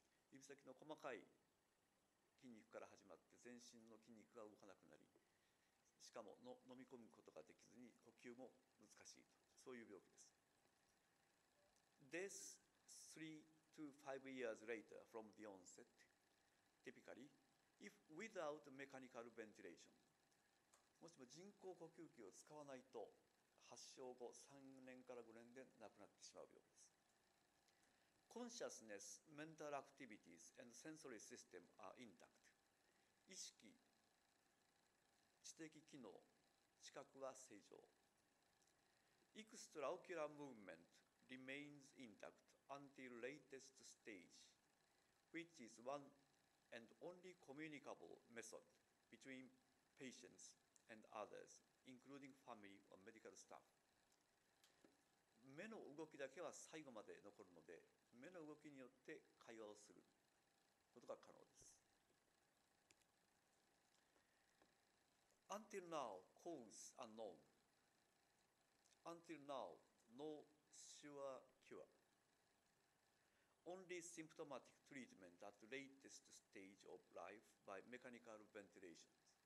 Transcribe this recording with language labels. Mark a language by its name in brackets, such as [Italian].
[Japanese] 指先の細かい筋肉から始まって全身の筋肉が動かなくなり、しかも飲み込むことができずに呼吸も難しいと、そういう病気です。 [English] Death 3 to 5 years later from the onset, typically, if without mechanical ventilation. [Japanese] もしも人工呼吸器を使わないと発症後3年から5年で亡くなってしまう病気です。 [English] Consciousness, mental activities, and sensory system are intact. [Japanese] 意識、知的機能、知覚は正常。 [English] Extraocular movement remains intact until latest stage, which is one and only communicable method between patients and others, including family or medical staff. [Japanese] 目の動きだけは最後まで残るので、目の動きによって会話をすることが可能です。 [English] Until now, cause unknown. Until now, no sure cure. Only symptomatic treatment at the latest stage of life by mechanical ventilation.